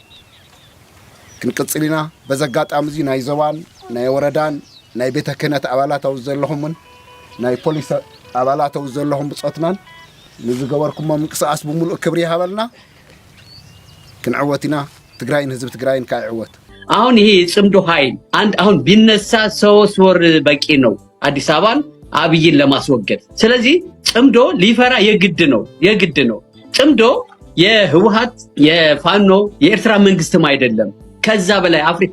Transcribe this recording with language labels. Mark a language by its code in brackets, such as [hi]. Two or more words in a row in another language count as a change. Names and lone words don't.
[ti] ክንቅጽል ኢና በዚ ኣጋጣሚ እዚዩ ናይ ዞባን ናይ ወረዳን ናይ ቤተ ክህነት ኣባላት ኣብ ዘለኹምን ናይ ፖሊስ ኣባላት ኣብ ዘለኹም ብጾትናን ንዝገበርኩሞ ምንቅስቓስ ብሙሉእ ክብሪ ይሃበልና ክንዕወት ኢና ትግራይን ህዝብ ትግራይን ካይዕወት [am] አሁን ይሄ ጽምዶ ኃይል አንድ አሁን ቢነሳ 3 ወር በቂ ነው አዲስ አበባን አብይን ለማስወገድ ስለዚህ ጽምዶ ሊፈራ የግድ ነው ጽምዶ የህወሓት የፋኖ የኤርትራ መንግስትም አይደለም ከዛ በላይ